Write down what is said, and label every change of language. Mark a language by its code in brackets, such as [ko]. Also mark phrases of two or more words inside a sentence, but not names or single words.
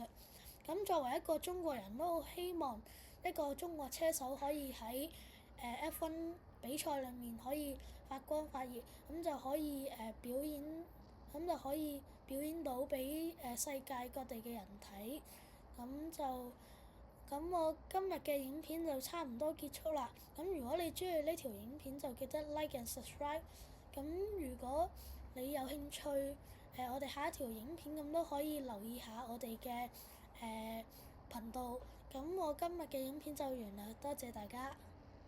[yue] 咁作為一個中國人，都好希望一個中國車手可以喺F1 比賽裏面可以發光發熱，咁就可以表演到俾世界各地嘅人睇。咁就咁我今日嘅影片就差唔多結束啦。咁如果你中意呢條影片，就記得 [en] like and subscribe。 [yue] 咁如果你有興趣，我哋下一條影片咁都可以留意下我哋嘅頻道。咁我今日嘅影片就完啦，多謝大家。